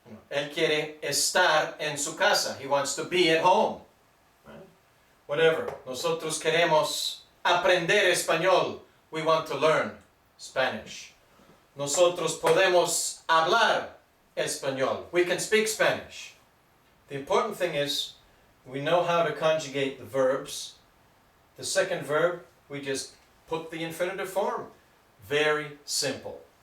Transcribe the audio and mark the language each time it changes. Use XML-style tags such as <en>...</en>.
<es>Él quiere estar en su casa.</es> <en>He wants to be at home. Right? Whatever.</en> <es>Nosotros queremos aprender español.</es> <en>We want to learn Spanish.</en> <es>Nosotros podemos hablar español.</es> <en>We can speak Spanish. The important thing is we know how to conjugate the verbs. The second verb, we just put the infinitive form. Very simple.</en>